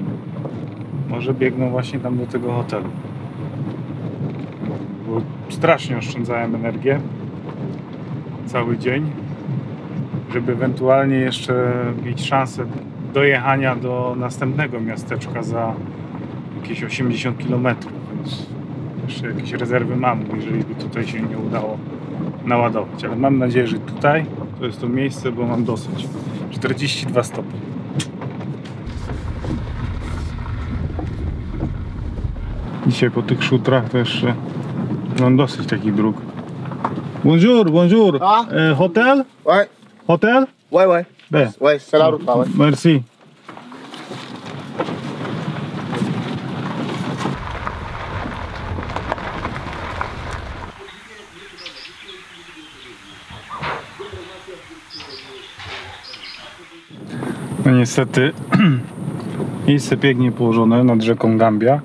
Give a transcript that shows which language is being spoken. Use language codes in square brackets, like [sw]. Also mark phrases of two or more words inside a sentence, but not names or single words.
[pl] Może biegną właśnie tam do tego hotelu. Bo strasznie oszczędzałem energię cały dzień, żeby ewentualnie jeszcze mieć szansę dojechania do następnego miasteczka za jakieś 80 km, więc jeszcze jakieś rezerwy mam, jeżeli by tutaj się nie udało naładować, ale mam nadzieję, że tutaj to jest to miejsce, bo mam dosyć. 42 stopnie. Dzisiaj po tych szutrach to jeszcze mam dosyć takich dróg. [fr] Bonjour, bonjour. Hotel? Ouais, Hotel? ouais, ouais. There. Ouais, c'est la route là, ouais. Merci. [pl] No niestety miejsce pięknie położone nad rzeką Gambia.